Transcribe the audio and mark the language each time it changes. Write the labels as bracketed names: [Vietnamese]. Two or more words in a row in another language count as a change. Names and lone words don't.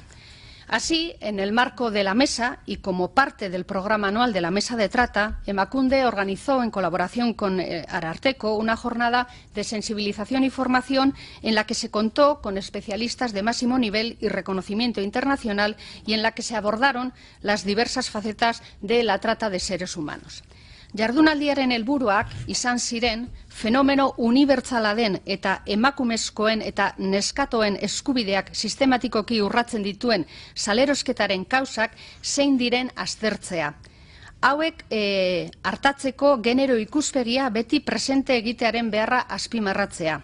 [Spanish] Así, en el marco de la mesa y como parte del programa anual de la Mesa de Trata, Emakunde organizó, en colaboración con Ararteko, una jornada de sensibilización y formación en la que se contó con especialistas de máximo nivel y reconocimiento internacional y en la que se abordaron las diversas facetas de la trata de seres humanos. [Basque] Jardunaldiaren helburuak izan ziren fenomeno unibertsala den eta emakumezkoen eta neskatoen eskubideak sistematikoki urratzen dituen salerosketaren kausak zein diren aztertzea. Hauek hartatzeko genero ikuspegia beti presente egitearen beharra azpimarratzea.